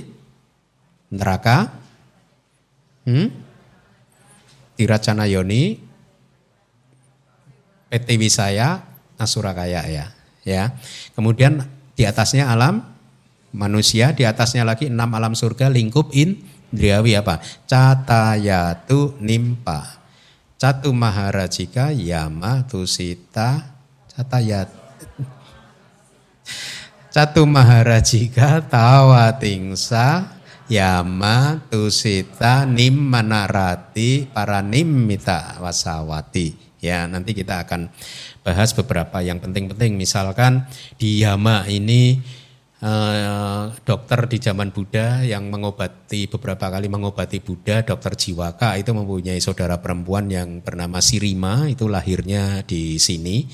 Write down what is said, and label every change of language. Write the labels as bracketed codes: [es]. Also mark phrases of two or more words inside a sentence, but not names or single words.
[id] Neraka, Tiracana Yoni, PT Wisaya, Asura Kaya ya. Kemudian di atasnya alam manusia, di atasnya lagi 6 alam surga lingkup indriawi apa? Catayatu Nimpa, Catu Maharajika, Yama, Tusita, Catu Maharajika, Tawatingsa, Yama, Tusita, Nimmanarati, Paranimita Wasawati. Ya, nanti kita akan bahas beberapa yang penting-penting. Misalkan di Yama ini dokter di zaman Buddha yang beberapa kali mengobati Buddha, dokter Jiwaka itu mempunyai saudara perempuan yang bernama Sirima, itu lahirnya di sini.